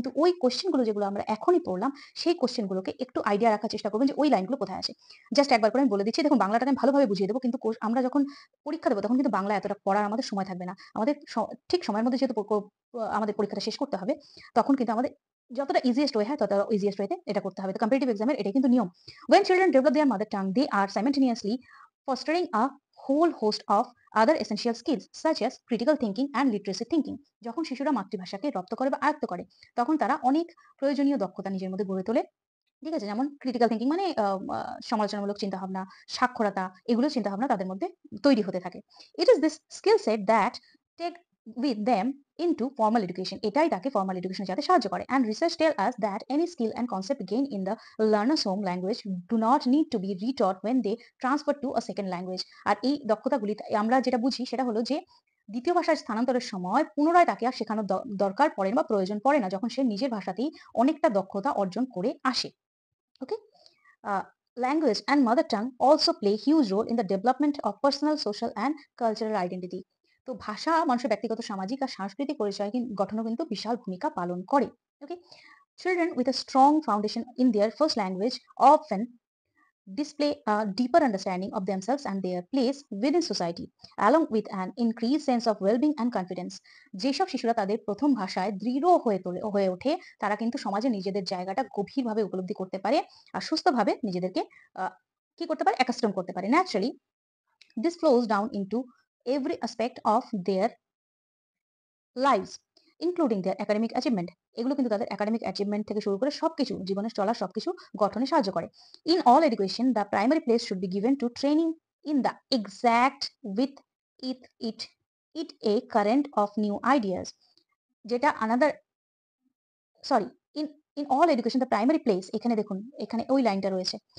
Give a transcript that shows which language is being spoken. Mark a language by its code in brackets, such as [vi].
[bn] কিন্তু ওই কোয়েশ্চেন গুলো যেগুলো আমরা এখনই পড়লাম, সেই কোয়েশ্চেন গুলোকে একটু আইডিয়া রাখার চেষ্টা করবেন যে ওই লাইনগুলো কোথায় আছে। জাস্ট একবার করে আমি বলে দিচ্ছি। দেখুন, বাংলাটাকে আমি ভালোভাবে বুঝিয়ে দেব। কিন্তু আমরা যখন পরীক্ষা দেব তখন কিন্তু বাংলা এতটা পড়ার আমাদের সময় থাকবে না। আমাদের ঠিক সময়ের মধ্যে যেহেতু আমাদের পরীক্ষাটা শেষ করতে হবে, তখন কিন্তু আমাদের যতটা ইজিয়েস্ট ওয়ে হয় ততটা ইজিয়েস্ট ওয়েতে এটা করতে হবে। তো কম্পিটিটিভ এক্সামের এটাই কিন্তু নিয়ম। [en] When children develop their mother tongue, they are simultaneously fostering a whole host of other essential skills such as critical thinking and literacy thinking. [bn] যখন শিশুরা মাতৃভাষাকে রপ্ত করে বা আয়ত্ত করে, তখন তারা অনেক প্রয়োজনীয় দক্ষতা নিজের মধ্যে গড়ে তোলে। ঠিক আছে? যেমন ক্রিটিক্যাল থিংকিং মানে সমালোচনামূলক চিন্তাভাবনা, সাক্ষরতা, এগুলো চিন্তাভাবনা তাদের মধ্যে তৈরি হতে থাকে। [en] It is this skill set that take with them into formal education. [bn] এটাই তাকে ফর্মাল এডুকেশনে যেতে সাহায্য করে। [en] And research tell us that any skill and concept gained in the learner's home language do not need to be retaught when they transfer to a second language. [bn] আর এই দক্ষতাগুলি আমরা যেটা বুঝি সেটা হলো যে দ্বিতীয় ভাষায় স্থানান্তরের সময় পুনরায় তাকে আর শেখানোর দরকার পড়ে না বা প্রয়োজন পড়ে না, যখন সে নিজের ভাষাতেই অনেকটা দক্ষতা অর্জন করে আসে। Okay? [en] Language and mother tongue also play huge role in the development of personal, social and cultural identity. [bn] তো ভাষা মানুষের ব্যক্তিগত, সামাজিক আর সাংস্কৃতিক পরিচয় গঠনও কিন্তু বিশাল ভূমিকা পালন করে। ওকে? [en] Children with a strong foundation in their first language often display a deeper understanding of themselves and their place within society, along with an increased sense of well-being and confidence. [bn] যেসব শিশুরা তাদের প্রথম ভাষায় দৃঢ় হয়ে ওঠে, তারা কিন্তু সমাজে নিজেদের জায়গাটা গভীরভাবে উপলব্ধি করতে পারে আর সুস্থভাবে নিজেদেরকে আহ, কি করতে পারে, অ্যাকাস্টম করতে পারে। [en] Naturally this flows down into every aspect of their lives including their academic achievement. [bn] এগুলো কিন্তু তাদের একাডেমিক অ্যাচিভমেন্ট থেকে শুরু করে সবকিছু, জীবনের চলার সবকিছু গঠনে সাহায্য করে। [en] In all education the primary place should be given to training in the exact with it it it a current of new ideas. যেটা another sorry in in all education the primary place, [bn] এখানে দেখুন, এখানে ওই লাইনটা রয়েছে।